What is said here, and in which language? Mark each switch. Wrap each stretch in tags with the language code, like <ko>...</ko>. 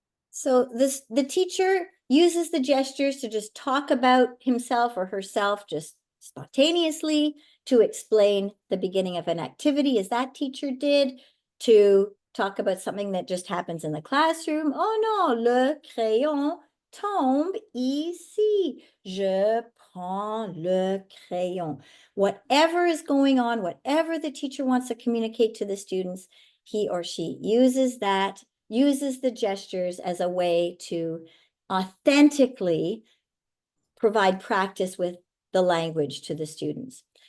<en>So the teacher uses the gestures to just talk about himself or herself, just spontaneously, to explain the beginning of an activity as that teacher did, to talk about something that just happens in the classroom.</en> <fr>Oh non, le crayon tombe ici. Je prends le crayon.</fr> <en>Whatever is going on, whatever the teacher wants to communicate to the students, he or she uses the gestures as a way to authentically provide practice with the language to the students.</en>